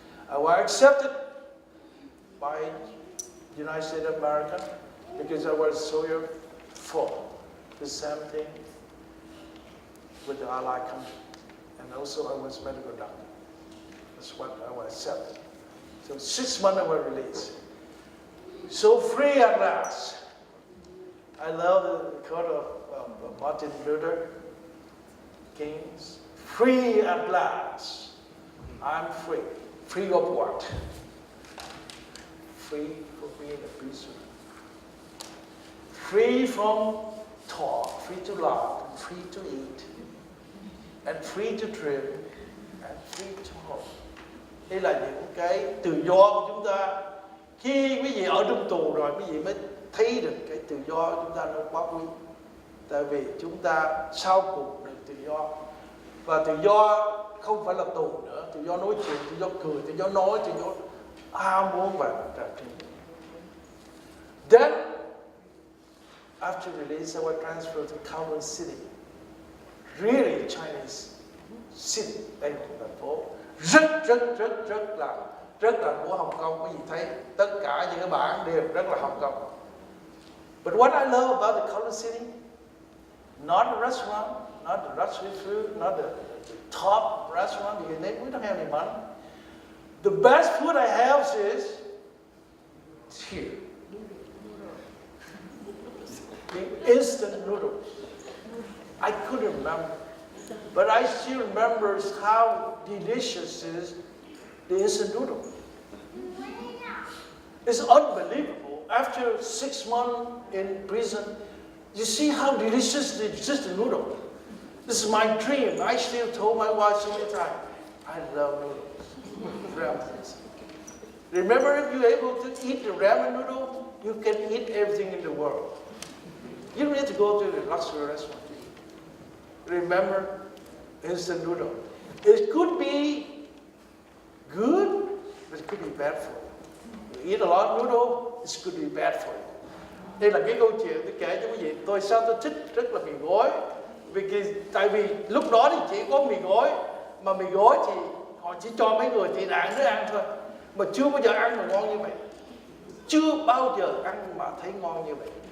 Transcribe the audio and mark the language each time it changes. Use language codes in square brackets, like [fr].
[en] I was accepted by United States of America because I was soldier for the same thing with the Allied country, and also I was medical doctor. That's what I was accepted. So 6 months I was released. So free at last. I love the quote of Martin Luther King. Free at last. I'm free. Free of what? Free from being a prisoner. Free from talk, free to laugh, free to eat, and free to dream, and free to hope. [vi] Đây là những cái tự do của chúng ta. Khi quý vị ở trong tù rồi, quý vị mới thấy được cái tự do của chúng ta nó quá quý. Tại vì chúng ta sau cùng được tự do. Và tự do không phải là tù nữa, tự do nói chuyện, tự do cười, tự do nói, tự do ham muốn và trả tiền. [en] Then, after release, I was transferred to Kowloon City. Really Chinese city, [vi] đây là một thành phố rất là của Hồng Kông. Quý vị thấy tất cả những cái bản đều rất là Hồng Kông. [en] But what I love about the Kowloon City, not the restaurant, not the luxury food, not the top restaurant, because we don't have any money. The best food I have is here. The instant noodles. I couldn't remember, but I still remember how delicious is the instant noodle. It's unbelievable. After 6 months in prison, you see how delicious the instant noodle. This is my dream. I still told my wife so many times, I love noodles, ramen. Remember, if you're able to eat the ramen noodle, you can eat everything in the world. You don't need to go to the luxury restaurant. Remember, instant noodle. It could be good, but it could be bad for you. You eat a lot of noodle, it could be bad for you. [vi] Đây là cái câu chuyện tôi kể cho quý vị. Tôi thích rất là mì gói. Tại vì lúc đó thì chỉ có mì gói, mà mì gói thì họ chỉ cho mấy người tị nạn để ăn thôi. Mà chưa bao giờ ăn mà ngon như vậy. Chưa bao giờ ăn mà thấy ngon như vậy.